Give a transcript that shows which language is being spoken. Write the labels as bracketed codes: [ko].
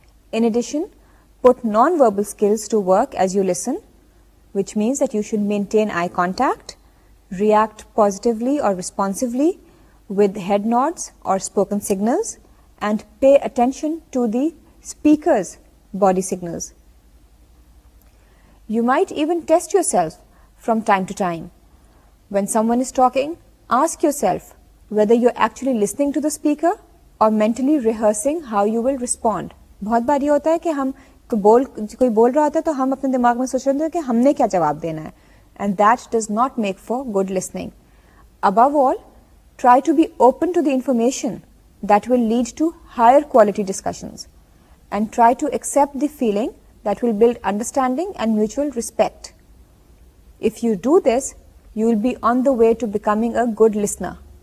[en] In addition, put non-verbal skills to work as you listen, which means that you should maintain eye contact, react positively or responsively with head nods or spoken signals, and pay attention to the speaker's body signals. You might even test yourself from time to time. When someone is talking, ask yourself whether you're actually listening to the speaker or mentally rehearsing how you will respond. [ur] بہت بار یہ ہوتا ہے کہ ہم کوئی بول رہا ہوتا ہے تو ہم اپنے دماغ میں سوچ رہے ہیں کہ ہم نے کیا جواب دینا ہے. [en] And that does not make for good listening. Above all, try to be open to the information that will lead to higher quality discussions, and try to accept the feeling that will build understanding and mutual respect. If you do this, you will be on the way to becoming a good listener.